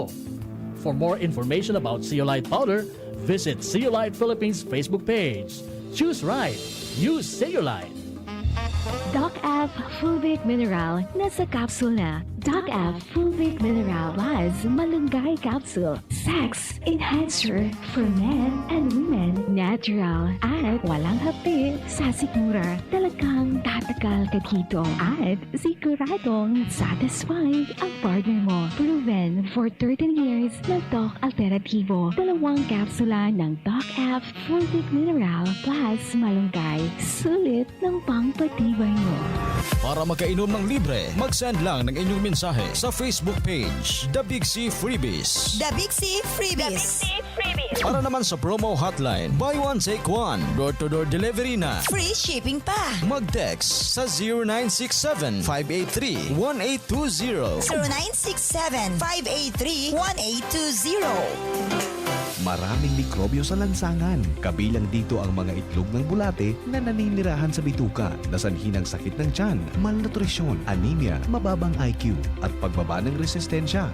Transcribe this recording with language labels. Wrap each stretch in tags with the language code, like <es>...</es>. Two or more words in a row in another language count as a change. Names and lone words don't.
<en>For more information about Zeolite powder, visit Zeolite Philippines Facebook page. Choose right. Use Zeolite.</en> <tl>Doc F Fulvic Mineral nasa capsule na. Doc F Fulvic Mineral Plus Malunggay Capsule.</tl> <en>Sex Enhancer for men and women.</en> <tl>Natural at walang hapdi sa sikmura. Talagang tatagal ka dito at siguradong satisfied ang partner mo.</tl> <en>Proven for 13 years ng Doc Alternativo.</en> <tl>2 kapsula ng Doc F Fulvic Mineral Plus Malunggay. Sulit ng pangpatibay mo. Para makainom ng libre, mag-send lang ng inyong mensahe sa Facebook page, The Big C Freebies. The Big C Freebies. Para naman sa promo hotline,</tl> <en>buy one take one, door-to-door delivery na. Free shipping pa.</en> <tl>Mag-text sa 0967-583-1820. 0967-583-1820. Maraming mikrobyo sa lansangan. Kabilang dito ang mga itlog ng bulate na naninirahan sa bituka, nasanhi ng sakit ng tiyan, malnutrisyon, anemia, mababang IQ, at pagbaba ng resistensya.</tl>